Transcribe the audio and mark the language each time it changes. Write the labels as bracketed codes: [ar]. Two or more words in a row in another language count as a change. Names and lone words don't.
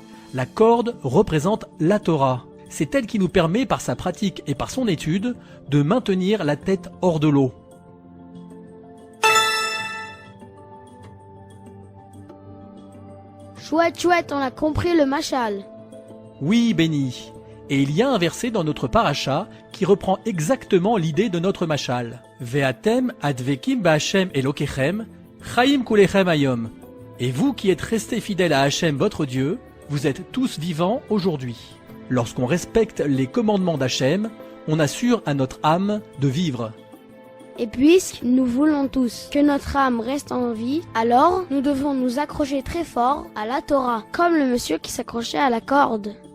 [fr] La corde représente la Torah. C'est elle qui nous permet, par sa pratique et par son étude, de maintenir la tête hors de l'eau. Chouette, chouette, on a compris le mashal. Oui, Benny. Et il y a un verset dans notre paracha qui reprend exactement l'idée de notre mashal. [he] ואתם הדבקים בה' אלוהיכם, חיים כולכם היום. [fr] Et vous qui êtes restés fidèles à Hachem votre Dieu, vous êtes tous vivants aujourd'hui. Lorsqu'on respecte les commandements d'Hachem, on assure à notre âme de vivre. Et puisque nous voulons tous que notre âme reste en vie, alors nous devons nous accrocher très fort à la Torah, comme le monsieur qui s'accrochait à la corde.